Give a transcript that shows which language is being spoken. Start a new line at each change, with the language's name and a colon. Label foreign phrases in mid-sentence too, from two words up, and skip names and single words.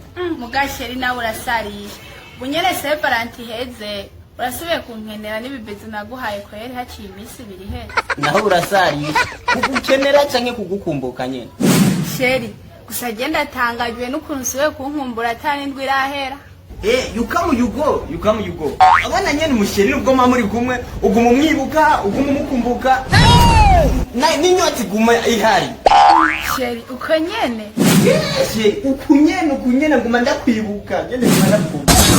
Rundi: Hmm, muga sheri nawe urasarisha. Ubu nyene se Valanti iheze, urasubiye kunkenera n'ibibezo naguhaye kweri haciye iminsi ibiri iheze. Naho urasarisha. Kugukenera canke kugukumbuka nyene? Sheri, gusa je ndatangajwe n'ukuntu usubiye kunkumbura ata n'indwi irahera.
English: Eh, you come, you go, you come, you go.
Rundi: Abana nyene umusheri nubwo muba muri kumwe, uguma umwibuka, uguma umukumbuka. Na, n'inyota iguma ihari. Sheri, uko nyene? Yes, uku nyene, uku nyene nguma ndakwibuka. Nyene nguma ndakwibuka.